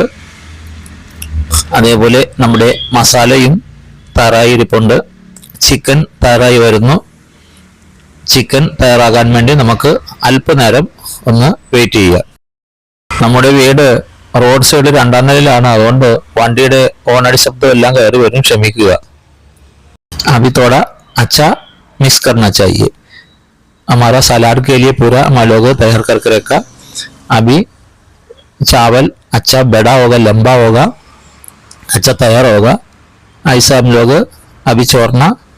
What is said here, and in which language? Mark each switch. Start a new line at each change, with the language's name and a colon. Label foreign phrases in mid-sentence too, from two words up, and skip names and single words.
Malayalam: അതേപോലെ നമ്മുടെ മസാലയും തയ്യാറായി ഇരിപ്പുണ്ട്. ചിക്കൻ തയ്യാറായി വരുന്നു. ചിക്കൻ തയ്യാറാകാൻ വേണ്ടി നമുക്ക് അല്പനേരം ഒന്ന് വെയിറ്റ് ചെയ്യുക. നമ്മുടെ വീട് റോഡ് സൈഡ് 2ാം നിലയിലാണ്. അതുകൊണ്ട് വണ്ടിയുടെ ഹോണടി ശബ്ദം എല്ലാം കയറി വരും, ക്ഷമിക്കുക.
Hindi: अभी थोड़ा अच्छा मिक्स करना चाहिए. हमारा सलाद के लिए पूरा हम लोग तैयार करके रखा. अभी चावल अच्छा बड़ा होगा, लंबा होगा, अच्छा तैयार होगा. ऐसा हम लोग अभी छोड़ना.